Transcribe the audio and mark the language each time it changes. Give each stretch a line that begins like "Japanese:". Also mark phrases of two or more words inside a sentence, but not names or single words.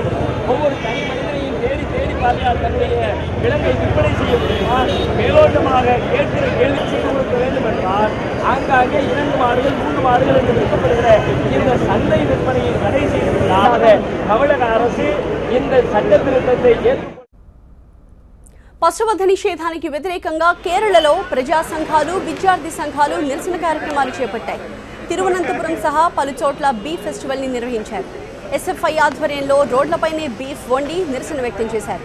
Tamil: ஒவ்வொரு தனி மனிதனையும் தேடி தேடி பார்த்தால் தன்னுடைய விலங்கை விற்பனை செய்ய முடியுமா? மேலோட்டமாக கேட்கிற கேள்விக்கு கொடுக்க வேண்டும் என்றால் ஆங்காங்கே 2 மாடுகள் 3 மாடுகள் என்று விற்கப்படுகிற இந்த சந்தை விற்பனையை தடை செய்வதற்காக தமிழக அரசு இந்த சட்ட திருத்தத்தை ஏற்று
Telugu: పశువధ నిషేధానికి వ్యతిరేకంగా కేరళలో ప్రజా సంఘాలు, విద్యార్థి సంఘాలు నిరసన కార్యక్రమాలు చేపట్టాయి. తిరువనంతపురం సహా పలు చోట్ల
English: beef festival
Telugu: ని నిర్వహించారు. ఎస్ఎఫ్ఐ ఆధ్వర్యంలో రోడ్లపైనే బీఫ్ వండి నిరసన వ్యక్తం చేశారు.